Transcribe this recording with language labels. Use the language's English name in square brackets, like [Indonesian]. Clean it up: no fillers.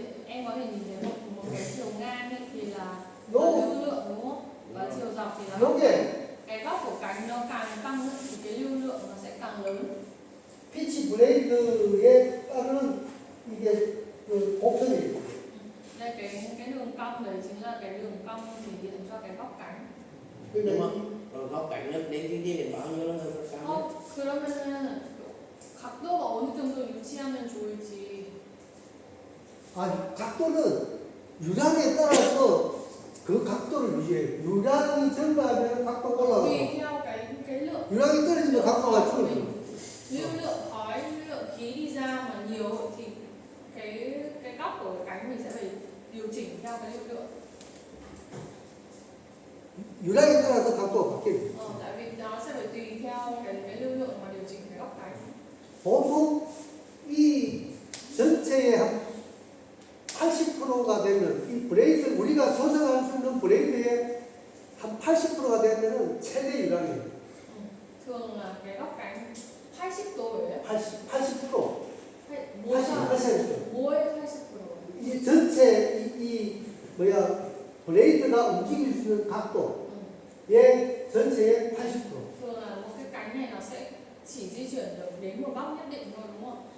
[Vietnamese] Em có thể nhìn thấy một cái chiều ngang thì là lưu lượng đúng không? Và chiều dọc thì là cái góc của cánh nó càng tăng thì cái lưu lượng nó sẽ càng lớn. [Korean] 피치 브레이드에 따른 이게 그 곡선이에요. [Vietnamese] Đây cái đường cong đấy chính là cái đường cong thể hiện cho cái góc cánh. Nhưng mà góc cánh nó đến cái bao nhiêu nó cao? [Korean] 그러면은 각도가 어느 정도 유지하면 좋을지. 각도는 유량에 따라서 그 각도를 유지해. 유량이 증가하면 각도가 올라가고. [Vietnamese] Tùy theo cái lượng. [Korean] 유량이 떨어지면 각도가 줄어들고. [Vietnamese] Lưu lượng khói, lưu lượng khí đi ra mà nhiều thì cái góc của cái cánh mình sẽ phải điều chỉnh theo cái lưu lượng. [Korean] 유량에 따라서 각도가 바뀌어요. [Vietnamese] Tại vì nó sẽ phải tùy theo cái lưu lượng mà điều chỉnh cái góc cánh. [Korean] 보통 이 전체의 한 80%가 되면 이 브레이드 우리가 조정할 수 있는 브레이드의 한 80%가 되면은 최대 유량이에요. [Vietnamese] Thường là cái góc cánh 80 độ. 80%. Mỗi 80%. 80%. [Korean] 이 전체 브레이드가 움직일 수 있는 각도의 전체의 80%. [Vietnamese] Thường là một cái cánh này nó sẽ chỉ di chuyển được đến một góc nhất định thôi đúng không?